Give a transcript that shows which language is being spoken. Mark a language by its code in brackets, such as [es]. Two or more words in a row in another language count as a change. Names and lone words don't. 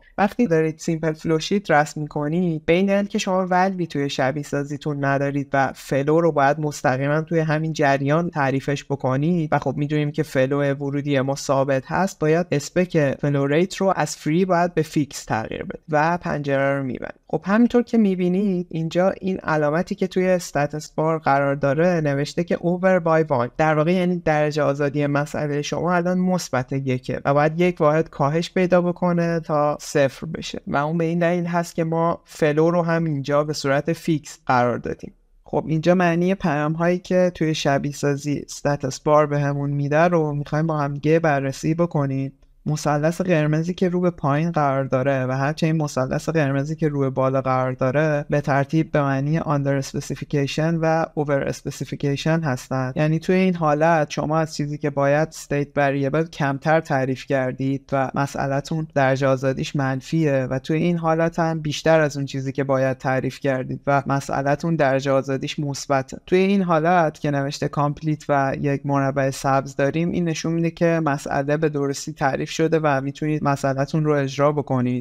[fa] وقتی دارید [en] simple flowsheet [fa] رسم می‌کنید، به این دلیل که شما ولوی توی شبیه سازیتون ندارید و فلو رو باید مستقیما توی همین جریان تعریفش بکنید و خب می‌دونیم که فلو ورودی ما ثابت هست، باید [en] spec flow rate [fa] رو از فری باید به فیکس تغییر بدید و پنجره رو می‌بندید. خب همینطور که می‌بینید اینجا این علامتی که توی [en] status bar [fa] قرار داره نوشته که [en] over by 1، [fa] در واقع یعنی درجه آزادی مسئله شما الان مثبت 1 و باید یک واحد کاهش پیدا بکنه تا 0 بشه و اون به این دلیل هست که ما فلو رو هم اینجا به صورت فیکس قرار دادیم. خب اینجا معنی پیام هایی که توی شبیه سازی [en] status bar [fa] بهمون میده رو میخوایم با هم دیگه بررسی بکنیم. مثلث قرمزی که رو به پایین قرار داره و همچنین مثلث قرمزی که رو به بالا قرار داره به ترتیب به معنی [en] under specification [fa] و [en] over specification [fa] هستند. یعنی توی این حالت شما از چیزی که باید [en] state variable [fa] کمتر تعریف کردید و مسئله‌تون درجه آزادیش منفیه و توی این حالت هم بیشتر از اون چیزی که باید تعریف کردید و مسئله‌تون درجه آزادیش مثبته. توی این حالت که نوشته complete و یک مربع سبز داریم، این نشون میده که مسئله به درستی تعریف شده و میتونید مسئله‌تون رو اجرا بکنید.